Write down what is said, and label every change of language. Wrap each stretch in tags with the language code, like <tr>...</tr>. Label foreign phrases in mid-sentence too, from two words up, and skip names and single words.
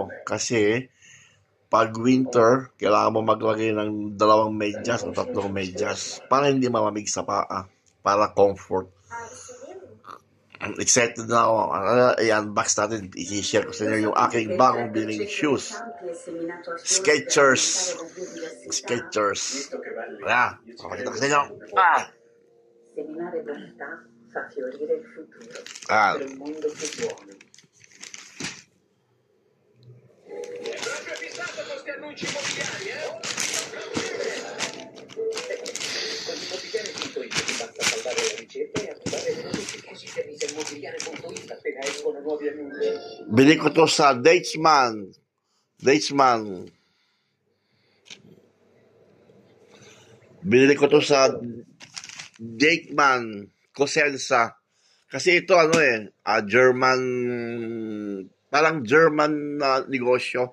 <tl>Kasi pag winter, kailangan mo maglagay ng dalawang medyas o tatlong medyas para hindi malamig sa paa, para comfort. Excited na ako. I-unbox natin. I-share ko sa inyo yung aking bagong biling shoes. Skechers. Pakita ko sa inyo.</tl> <it>Fa fiorire il futuro per un mondo più buono. Proprio fissato con questi annunci immobiliari, Con immobiliare.it ti basta salvare la ricerca e attivare le notifiche. Così ti avvisa immobiliare.it appena escono nuovi annunci.</it> <tl>Bili ko to sa Deichmann. Binili ko to sa Deichmann Cosenza. Kasi ito German, parang German na negosyo.</tl>